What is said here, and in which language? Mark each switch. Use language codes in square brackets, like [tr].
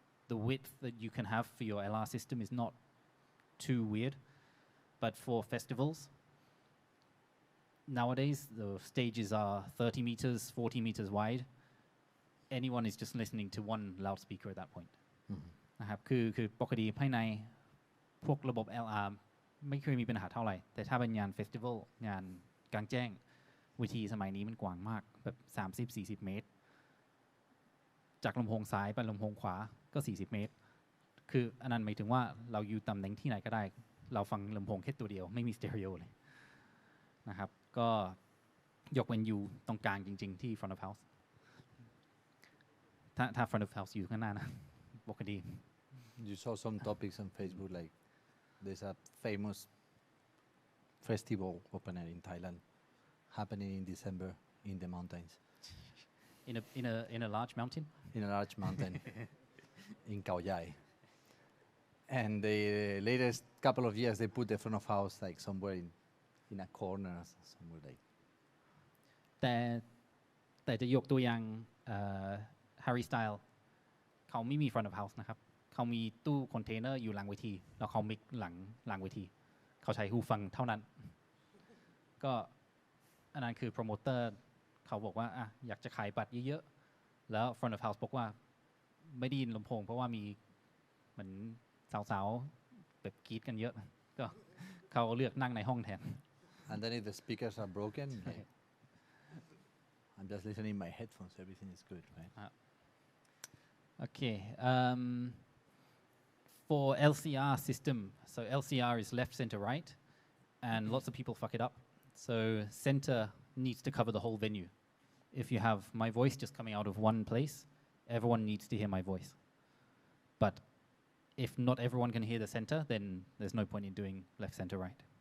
[en] The width that you can have for your LR system is not too weird. But for festivals, nowadays the stages are 30 meters, 40 meters wide. Anyone is just listening to one loudspeaker at that point. [th] นะครับคือปกติภายในพวกระบบ LR ไม่เคยมีปัญหาเท่าไหร่แต่ถ้าเป็นงานเฟสติวัลงานกลางแจ้งเวทีสมัยนี้มันกว้างมากแบบ30-40 เมตร จากลำโพงซ้ายไปลำโพงขวาก็40 เมตรคืออันนั้นหมายถึงว่าเราอยู่ตำแหน่งที่ไหนก็ได้เราฟังลำโพงแค่ตัวเดียวไม่มีสเตอริโอเลยนะครับก็ยกเว้นอยู่ตรงกลางจริงๆที่ front of house ถ้า front of house อยู่ข้างหน้านะปกติ [en] You saw some topics on Facebook like there's a famous festival opener in Thailand happening in December in the mountains. in a large mountain. In a large mountain in Khao Yai. And the latest couple of years they put the front of house like somewhere in a corner somewhere like. [th] แต่จะยกตัวอย่างHarry Style เขาไม่มี front of house นะครับเขามีตู้คอนเทนเนอร์อยู่หลังเวทีแล้วเขามิกหลังเวทีเขาใช้หูฟังเท่านั้นก็อันนั้นคือโปรโมเตอร์เขาบอกว่าอยากจะขายบัตรเยอะๆแล้ว front of house บอกว่าไม่ได้ยินลำโพงเพราะว่ามีเหมือนสาวๆแบบกรี๊ดกันเยอะก็เขาเลือกนั่งในห้องแทน [en] And then if the speakers are broken like, I'm just listening my headphones everything is good right Okay for LCR system so LCR is left center right and lots of people fuck it up so center needs to cover the whole venue if you have my voice just coming out of one place everyone needs to hear my voice but if not everyone can hear the center then there's no point in doing left center right